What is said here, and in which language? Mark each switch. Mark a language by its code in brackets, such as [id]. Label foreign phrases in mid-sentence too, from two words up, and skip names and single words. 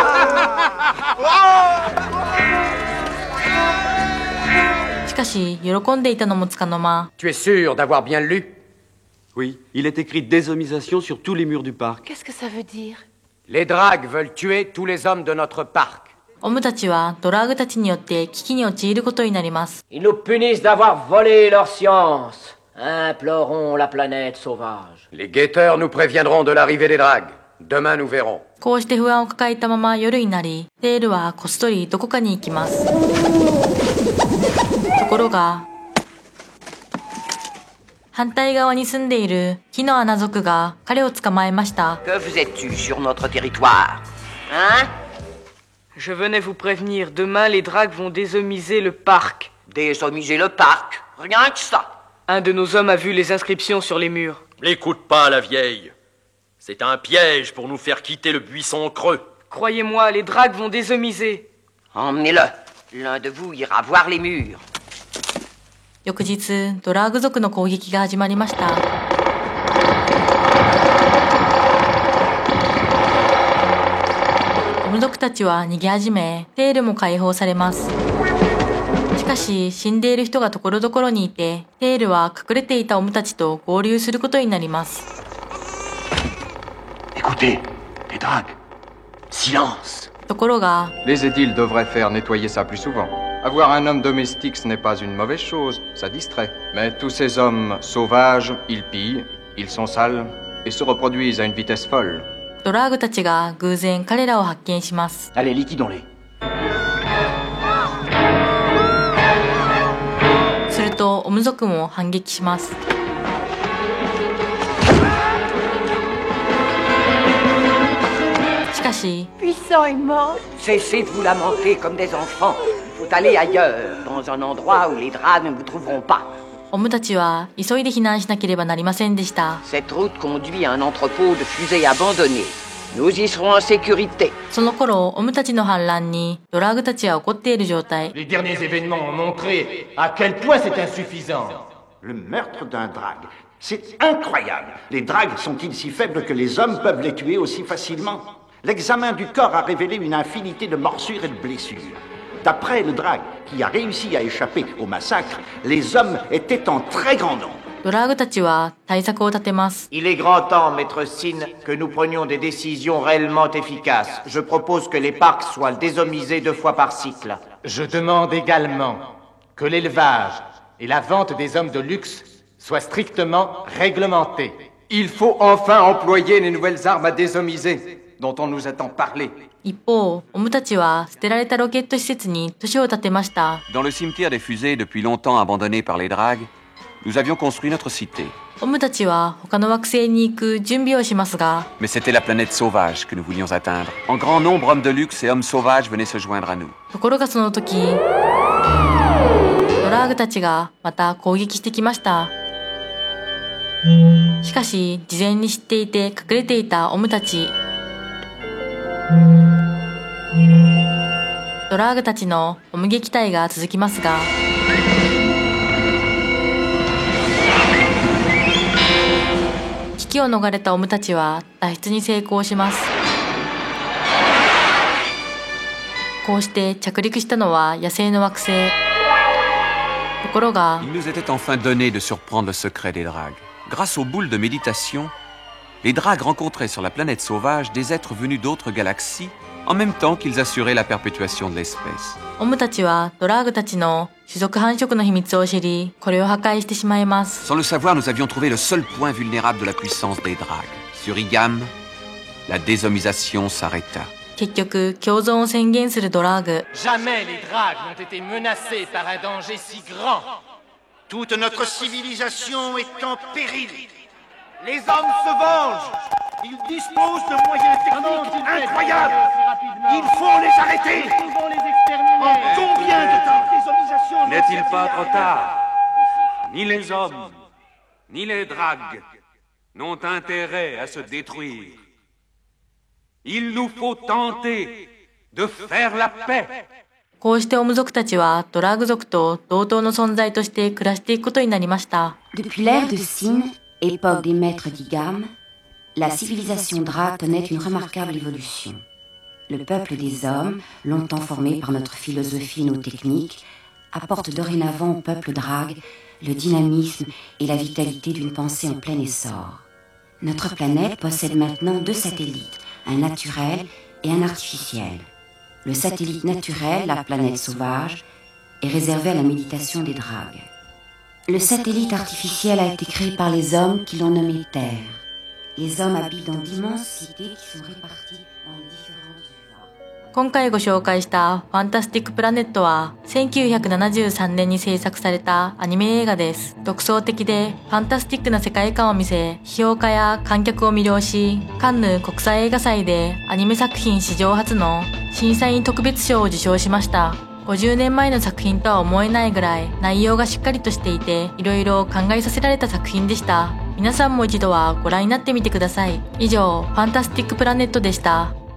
[ja] しかし、喜んでいたのもつかの間。 [fr] Tu es sûr d'avoir bien lu? Oui, il est écrit déshomisation sur tous les murs du parc. Qu'est-ce que ça veut dire? Les dragues veulent tuer tous les hommes de notre parc. [ja] オムたちはドラッグたちによって危機に陥ることになります。 [fr] Ils nous punissent d'avoir volé leur science. Implorons la planète sauvage. Les guetteurs nous préviendront de l'arrivée des dragues. Demain, nous verrons. [ja] こうして不安を抱えたまま夜になり、テールはこっそりどこかに行きます。ところが、反対側に住んでいる木の穴族が彼を捕まえました。 [fr] Que faisais-tu sur notre territoire? Hein? Je venais vous prévenir, demain les dragues vont déshomiser le parc. Déshomiser le parc? Rien que ça. Un de nos hommes a vu les inscriptions sur les murs. N'écoute pas la vieille. C'est un piège pour nous faire quitter le buisson creux. Croyez-moi, les dragues vont déshomiser. Emmenez-le. L'un de vous ira voir les murs. [ja] 翌日、ドラッグ族の攻撃が始まりました。オム族たちは逃げ始め、テールも解放されます。しかし、死んでいる人がところどころにいて、テールは隠れていたオムたちと合流することになります。 [fr] Écoutez, les dragues. Silence. [ja] ところが、 [fr] Les édiles devraient faire nettoyer ça plus souvent. Avoir un homme domestique, ce n'est pas une mauvaise chose, ça distrait. Mais tous ces hommes sauvages, ils pillent, ils sont sales et se reproduisent à une vitesse folle. [ja] ドラッグたちが偶然彼らを発見します。 [fr] Allez, liquidons-les. [ja] すると、オム族も反撃します。しかし、 [fr] Puissant est mort. Cessez de vous lamenter comme des enfants. Il faut aller ailleurs, dans un endroit où les dragues ne vous trouveront pas. [ja] オムたちは急いで避難しなければなりませんでした。 [fr] Cette route conduit à un entrepôt de fusées abandonnées. Nous y serons en sécurité. [ja] その頃、オムたちの反乱にドラッグたちは怒っている状態。 [fr] Les derniers événements ont montré à quel point c'est insuffisant. Le meurtre d'un drague, C'est incroyable. Les dragues sont-ils si faibles que les hommes peuvent les tuer aussi facilement? L'examen du corps a révélé une infinité de morsures et de blessures. D'après le drague, qui a réussi à échapper au massacre, les hommes étaient en très grand nombre. [ja] ドラーグたちは対策を立てます。 [fr] Il est grand temps, maître Sin, que nous prenions des décisions réellement efficaces. Je propose que les parcs soient désomisés 2 fois par cycle. Je demande également que l'élevage et la vente des hommes de luxe soient strictement réglementés. Il faut enfin employer les nouvelles armes à désomiser, dont on nous a tant parlé. [ja] 一方、オムたちは捨てられたロケット施設に都市を建てました。 [fr] Dans le cimetière des fusées, depuis longtemps abandonné par les dragues, nous avions construit notre cité. [ja] オムたちは他の惑星に行く準備をしますが、 [fr] Mais c'était la planète sauvage que nous voulions atteindre. En grand nombre, hommes de luxe et hommes sauvages venaient se joindre à nous. [ja] ところがその時、ドラーグたちがまた攻撃してきました。しかし、事前に知っていて隠れていたオムたち。ドラーグたちのオム撃退が続きますが、危機を逃れたオムたちは脱出に成功します。こうして着陸したのは野生の惑星。ところが、 [fr] Il nous était enfin donné de surprendre le secret des dragues. Grâce aux boules de méditation, les dragues rencontraient sur la planète sauvage des êtres venus d'autres galaxies, en même temps qu'ils assuraient la perpétuation de l'espèce. [ja] オムたちはドラーグたちの種族繁殖の秘密を知り、これを破壊してしまいます。 [fr] Sans le savoir, nous avions trouvé le seul point vulnérable de la puissance des dragues. Sur Igam, la désomisation s'arrêta. [ja] 結局、共存を宣言するドラーグ。 [fr] Jamais les dragues n'ont été menacées par un danger si grand. Toute notre civilisation est en péril. Les hommes se vengent. Ils disposent de moyens techniques incroyables. Il faut les arrêter. Nous devons les exterminer. En combien de temps? Désomisation. N'est-il pas trop tard? Ni les hommes, ni les dragues n'ont intérêt à se détruire. Il nous faut tenter de faire la paix. [ja] こうしてオム族たちはドラーグ族と同等の存在として暮らしていくことになりました。 [fr] Depuis l'ère de Sin, époque des maîtres d'Igam, la civilisation drague connaît une remarquable évolution. Le peuple des hommes, longtemps formé par notre philosophie et nos techniques, apporte dorénavant au peuple drague le dynamisme et la vitalité d'une pensée en plein essor. Notre planète possède maintenant 2 satellites, un naturel et un artificiel. Le satellite naturel, la planète sauvage, est réservé à la méditation des dragues. Le satellite artificiel a été créé par les hommes qui l'ont nommé Terre. Les hommes habitent dans d'immenses cités qui sont réparties dans les différentes UVA. [ja] 今回ご紹介したファンタスティックプラネットは1973年に制作されたアニメ映画です。独創的でファンタスティックな世界観を見せ、批評家や観客を魅了し、カンヌ国際映画祭でアニメ作品史上初の審査員特別賞を受賞しました。50年前の作品とは思えないぐらい内容がしっかりとしていて、いろいろ考えさせられた作品でした。皆さんも一度はご覧になってみてください。以上、ファンタスティックプラネットでした。